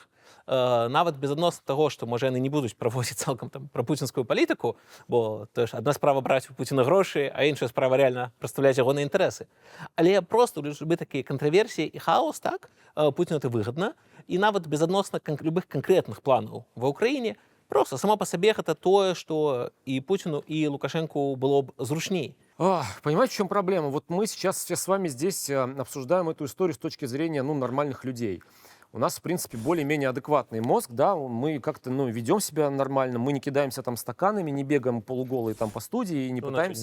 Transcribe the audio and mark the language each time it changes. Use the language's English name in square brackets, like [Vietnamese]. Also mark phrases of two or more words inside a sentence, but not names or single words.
[Belarusian] Нават без адносна таго, што, можа, яны не будуць праводзіць цалкам там прапуцінскую палітыку, бо то ж адна справа браць у Пуціна грошы, а іншая справа рэальна прадстаўляць ягоныя інтарэсы. Але проста любы такія кантраверсіі і хаос, так, Пуціну это выгадна, і нават без адносна любых канкрэтных планаў ва ўкраіне, [Russian] просто само по себе это то, что и Путину, и Лукашенко было бы зручней. Понимаете, в чем проблема? Вот мы сейчас все с вами здесь обсуждаем эту историю с точки зрения нормальных людей. У нас, в принципе, более-менее адекватный мозг, да, мы как-то, ведем себя нормально, мы не кидаемся там стаканами, не бегаем полуголые там по студии и не пытаемся...